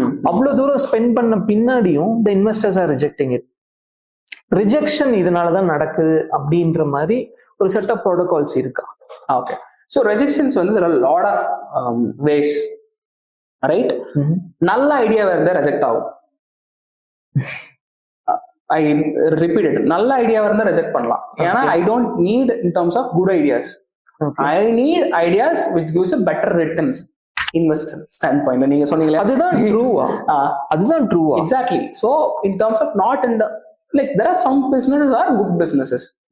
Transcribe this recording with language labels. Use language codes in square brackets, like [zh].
[ta] அவ்வளவு தூரம் ஸ்பெண்ட் பண்ண பின்னாடியும் [en] the investors are rejecting it. [ta] Rejection இதனாலதான் நடக்குது அப்படின்ற மாதிரி ஒரு செட் ஆஃப் ப்ரோட்டோகால்ஸ் இருக்கா? ஓகே, ஸோ ரெஜெக்ஷன்ஸ் வந்து [en] there are a lot of ways, [ta] right? நல்ல ஐடியாவா இருந்தா ரெஜெக்ட் ஆகும். [en] I repeat it, [ta] நல்ல ஐடியாவா இருந்தா ரெஜெக்ட் பண்ணலாம். [en] ஏன்னா I don't need in terms of good ideas. I need ideas which gives a better returns investor standpoint. [ta] நீங்க சொன்னீங்களே, அதுதான் ட்ரூவா? அதுதான் ட்ரூவா? [en] Exactly. So in terms of not in the, like, there are some businesses are good businesses.